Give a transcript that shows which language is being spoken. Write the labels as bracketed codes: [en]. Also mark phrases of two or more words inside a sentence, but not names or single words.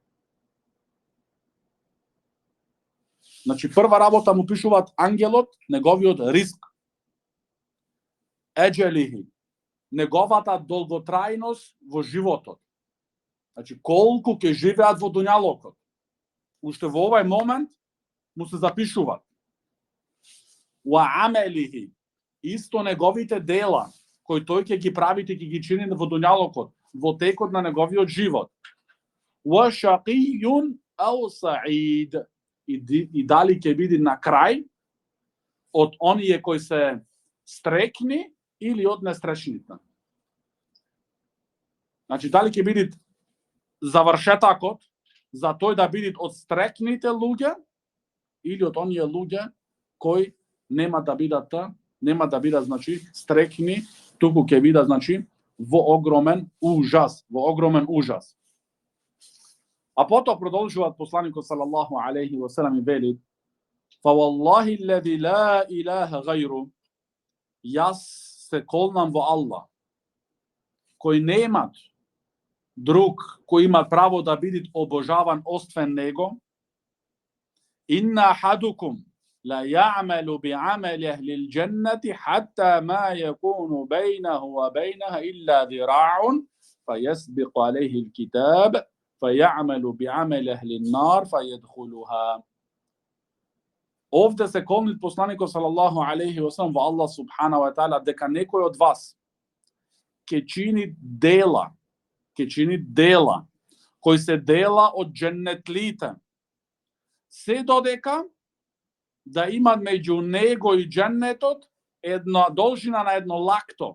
[mk] Значи, прва работа му пишуваат ангелот, неговиот риск. Еджелихи, неговата долготрајност во животот. Значи, колку ќе живеат во дуњалокот. Уште во овај момент, му се запишуваат. [ar] وعمله, [mk] исто неговите дела, кои тој ќе ги прави, ќе ги чини во дуњалокот, во текот на неговиот живот. [ar] وشقي أو سعيد, [mk] и дали ќе биде на крај од оние кои се стрекни или од нестречните. Значи, дали ќе биде завршетакот за тој да биде од стрекните луѓе или од оние луѓе кои нема да бидат значи стрекни, туку ќе бидат значи во огромен ужас. А потоа продолжуваат посланикот [ar] صلى الله عليه وسلم [mk] и вели: [ar] "فوالله الذي لا إله غيره", [mk] јас се колнам во Аллах, кој немат друг кој има право да биде обожаван освен него. [ar] "إن أحدكم ليعمل بعمل أهل الجنة حتى ما يكون بينه وبينها إلا ذراع فيسبق عليه الكتاب فَيَعْمَلُ بِعَمَلِ أَهْلِ النَّارِ فَيَدْخُلُهَا." [mk] Овде се колнит посланикот [ar] صلى الله عليه وسلم [mk] во Аллах [ar] سبحانه وتعالى [mk] дека некој од вас ќе чини дела кои се дела од дженнетлите, се додека да има меѓу него и дженнетот една должина на едно лакто.